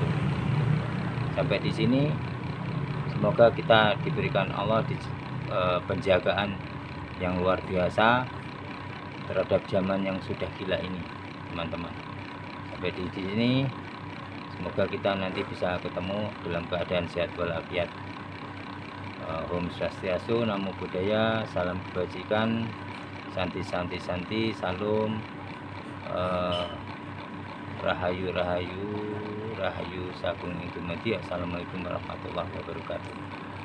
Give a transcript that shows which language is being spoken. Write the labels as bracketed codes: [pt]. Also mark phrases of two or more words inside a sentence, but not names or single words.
[id] Sampai di sini, semoga kita diberikan Allah penjagaan yang luar biasa terhadap zaman yang sudah gila ini teman-teman. Sampai di sini, semoga kita nanti bisa ketemu dalam keadaan sehat walafiat. [ban] Om Swastiastu, [pi] Namo Buddhaya, [id] salam kebajikan, [sa] santi santi santi, [id] salam, [jv] rahayu rahayu rahayu [id] sagung itu mati. [ar] السلام عليكم ورحمة الله وبركاته.